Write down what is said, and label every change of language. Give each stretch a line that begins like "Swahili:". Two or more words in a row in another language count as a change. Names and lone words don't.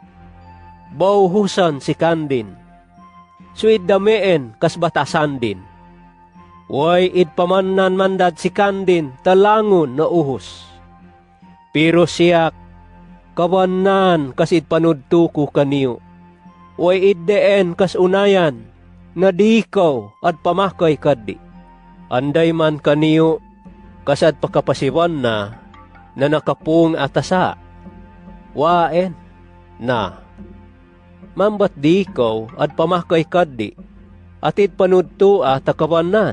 Binukid: Bauhusan si kandin, suid dameen kas batasan din. Way id pamanan mandad si kandin talangon na uhos. Pero siyak, kawanan kasid panudto ko kaniyo. Way iddeen kas unayan, na dikaw at pamakay kadi. Anday man kaniyo, kasad pakapasiwan na nakapung atasa. Waen, na. Mambat dikaw at pamakay kadi, atid panudto takawanan.